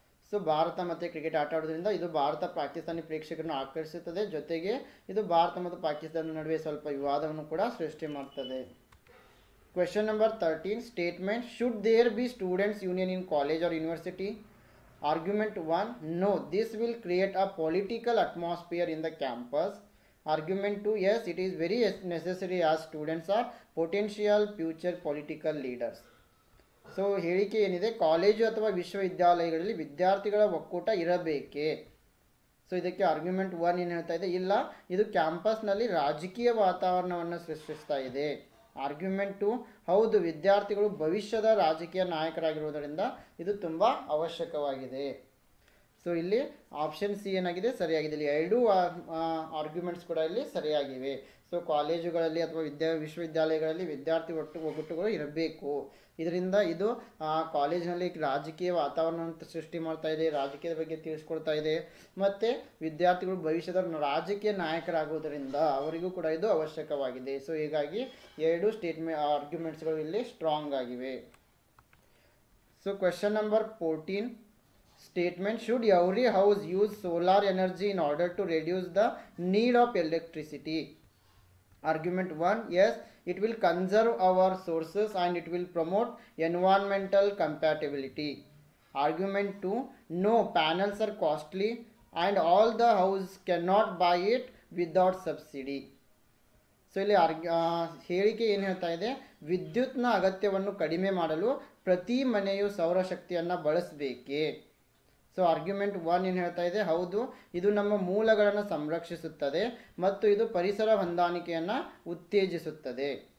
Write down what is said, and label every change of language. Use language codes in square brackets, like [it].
[kn] So Bharat ಮತ್ತು cricket ಆಟ ಆಡೋದ್ರಿಂದ ಇದು ಭಾರತ ಪಾಕಿಸ್ತಾನಿ ಪ್ರೇಕ್ಷಕರನ್ನು ಆಕರ್ಷಿಸುತ್ತದೆ, ಜೊತೆಗೆ ಇದು ಭಾರತ ಮತ್ತು ಪಾಕಿಸ್ತಾನದ ನಡುವೆ ಸ್ವಲ್ಪ ವಿವಾದವನ್ನು ಕೂಡ ಸೃಷ್ಟಿ ಮಾಡ್ತದೆ. [en] Question number 13 statement, should there be students union in college or university? Argument 1, no, this will create a political atmosphere in the campus. Argument 2, yes, it is very necessary as students are potential future political leaders. [kn] So ಹೇಳಿಕೆ ಏನಿದೆ, college ಅಥವಾ ವಿಶ್ವವಿದ್ಯಾಲಯಗಳಲ್ಲಿ ವಿದ್ಯಾರ್ಥಿಗಳ ಒಕ್ಕೂಟ ಇರಬೇಕೇ. So ಇದಕ್ಕೆ argument 1 ಏನು ಹೇಳ್ತಾ ಇದೆ, ಇಲ್ಲ, ಇದು ಕ್ಯಾಂಪಸ್ನಲ್ಲಿ ರಾಜಕೀಯ ವಾತಾವರಣವನ್ನು ಸೃಷ್ಟಿಸ್ತಾ ಇದೆ. ಆರ್ಗ್ಯುಮೆಂಟ್ 2, ಹೌದು, ವಿದ್ಯಾರ್ಥಿಗಳು ಭವಿಷ್ಯದ ರಾಜಕೀಯ ನಾಯಕರಾಗಿರುವುದರಿಂದ ಇದು ತುಂಬ ಅವಶ್ಯಕವಾಗಿದೆ. ಸೊ ಇಲ್ಲಿ ಆಪ್ಷನ್ ಸಿ ಏನಾಗಿದೆ, ಸರಿಯಾಗಿದೆ. ಇಲ್ಲಿ ಎರಡೂ ಆರ್ಗ್ಯುಮೆಂಟ್ಸ್ ಕೂಡ ಇಲ್ಲಿ ಸರಿಯಾಗಿವೆ. ಸೊ ಕಾಲೇಜುಗಳಲ್ಲಿ ಅಥವಾ ವಿಶ್ವವಿದ್ಯಾಲಯಗಳಲ್ಲಿ ವಿದ್ಯಾರ್ಥಿ ಒಕ್ಕೂಟಗಳು ಇರಬೇಕು. ಇದರಿಂದ ಇದು ಕಾಲೇಜಿನಲ್ಲಿ ರಾಜಕೀಯ ವಾತಾವರಣವನ್ನು ಸೃಷ್ಟಿ ಮಾಡ್ತಾ ಇದೆ, ರಾಜಕೀಯದ ಬಗ್ಗೆ ತಿಳಿಸ್ಕೊಡ್ತಾ ಇದೆ, ಮತ್ತು ವಿದ್ಯಾರ್ಥಿಗಳು ಭವಿಷ್ಯದ ರಾಜಕೀಯ ನಾಯಕರಾಗುವುದರಿಂದ ಅವರಿಗೂ ಕೂಡ ಇದು ಅವಶ್ಯಕವಾಗಿದೆ. ಸೊ ಹೀಗಾಗಿ ಎರಡು ಆರ್ಗ್ಯುಮೆಂಟ್ಸ್ಗಳು ಇಲ್ಲಿ ಸ್ಟ್ರಾಂಗ್ ಆಗಿವೆ. [en] So question number 14 statement, should every house use solar energy in order to reduce the need of electricity? Argument 1, yes, it will conserve our sources and it will promote environmental compatibility. Argument 2, no, panels are costly and all the house cannot buy it without subsidy. [kn] So ಇಲ್ಲಿ ಹೇಳಿಕೆ ಏನು ಹೇಳ್ತಾ ಇದೆ, ವಿದ್ಯುತ್ನ ಅಗತ್ಯವನ್ನು ಕಡಿಮೆ ಮಾಡಲು ಪ್ರತಿ ಮನೆಯು ಸೌರಶಕ್ತಿಯನ್ನು ಬಳಸಬೇಕೇ. ಸೊ ಆರ್ಗ್ಯುಮೆಂಟ್ 1 ಏನು ಹೇಳ್ತಾ ಇದೆ, ಹೌದು, ಇದು ನಮ್ಮ ಮೂಲಗಳನ್ನು ಸಂರಕ್ಷಿಸುತ್ತದೆ ಮತ್ತು ಇದು ಪರಿಸರ ಹೊಂದಾಣಿಕೆಯನ್ನು ಉತ್ತೇಜಿಸುತ್ತದೆ.